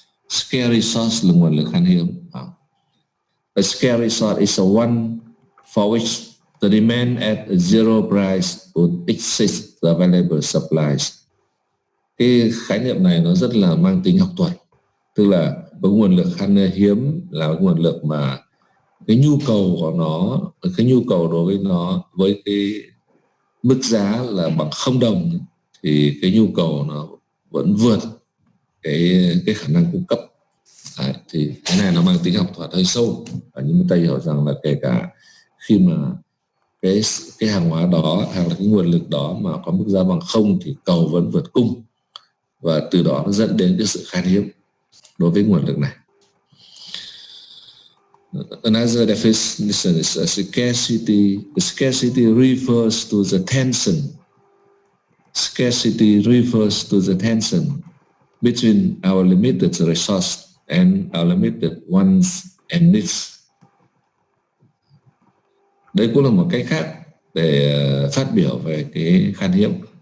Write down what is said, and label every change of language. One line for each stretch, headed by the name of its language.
English: Scarce resource
Vietnamese: là nguồn lực khan hiếm.
English: A scarce resource is a one for which the demand at a zero price would exceed the available supplies.
Vietnamese: Cái khái niệm này nó rất là mang tính học thuật, tức là cái nguồn lực khan hiếm là nguồn lực mà cái nhu cầu của nó, cái nhu cầu đối với nó với cái mức giá là bằng $0 thì cái nhu cầu nó vẫn vượt cái khả năng cung cấp. Đấy, thì cái này nó mang tính học thuật hơi sâu, và nhưng ta hiểu rằng là kể cả khi mà cái hàng hóa đó hoặc là cái nguồn lực đó mà có mức giá bằng 0 thì cầu vẫn vượt cung, và từ đó nó dẫn đến cái sự khan hiếm đối với nguồn lực này.
English: Another definition is scarcity. Scarcity refers to the tension. Scarcity refers to the tension between our limited resource and our limited wants and needs.
Vietnamese: Đây cũng là một cách khác để phát biểu về cái khan hiếm.